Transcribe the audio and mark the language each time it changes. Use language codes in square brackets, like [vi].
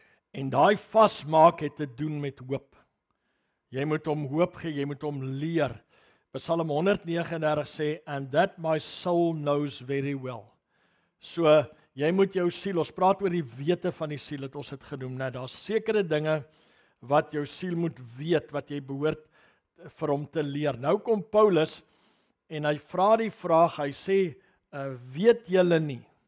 [af] En daai vasmaak het te doen met hoop. Jy moet hom hoop gee, jy moet hom leer. Psalm 139 sê, [en] and that my soul knows very well. [af] So, jy moet jou siel, ons praat oor die wete van die siel, het ons het genoem, nou, daar's sekere dinge wat jou siel moet weet, wat jy behoort vir hom te leer. Nou kom Paulus, en hy vra die vraag, hy sê, weet julle nie?